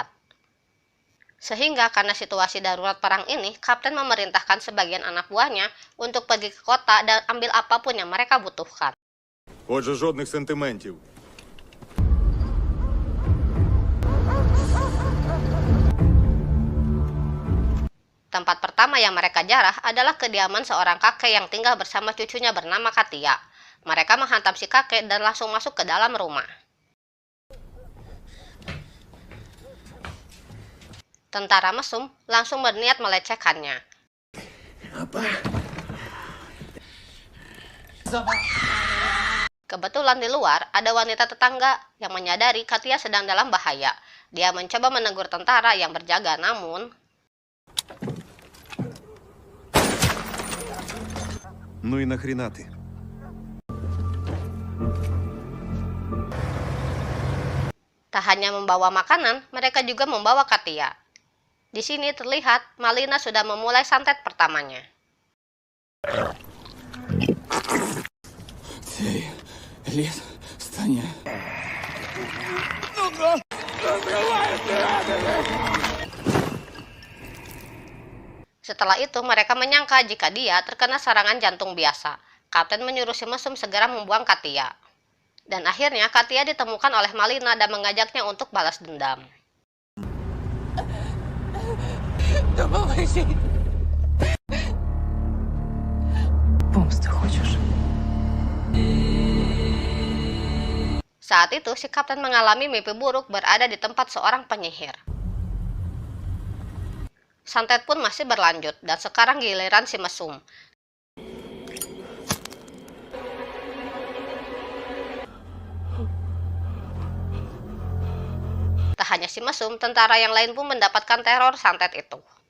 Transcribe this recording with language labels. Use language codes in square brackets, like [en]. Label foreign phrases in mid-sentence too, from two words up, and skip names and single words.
[id] Sehingga karena situasi darurat perang ini, kapten memerintahkan sebagian anak buahnya untuk pergi ke kota dan ambil apapun yang mereka butuhkan. [uk] Отже, жодних сентиментів. [id] Tempat pertama yang mereka jarah adalah kediaman seorang kakek yang tinggal bersama cucunya bernama Katia. Mereka menghantam si kakek dan langsung masuk ke dalam rumah. Tentara mesum langsung berniat melecehkannya. Apa? Kebetulan di luar ada wanita tetangga yang menyadari Katia sedang dalam bahaya. Dia mencoba menegur tentara yang berjaga, namun [uk] Ну і нахріна ти? [id] tak hanya membawa makanan, mereka juga membawa Katia. Di sini terlihat Malina sudah memulai santet pertamanya. [uk] Цей ліс стане. [id] Setelah itu mereka menyangka jika dia terkena serangan jantung biasa. Kapten menyuruh si mesum segera membuang Katia. Dan akhirnya Katia ditemukan oleh Malina dan mengajaknya untuk balas dendam. [uk] Допоможи. Помсти хочеш? [id] Saat itu si kapten mengalami mimpi buruk berada di tempat seorang penyihir. Santet pun masih berlanjut dan sekarang giliran si mesum. Tak hanya si mesum, tentara yang lain pun mendapatkan teror santet itu.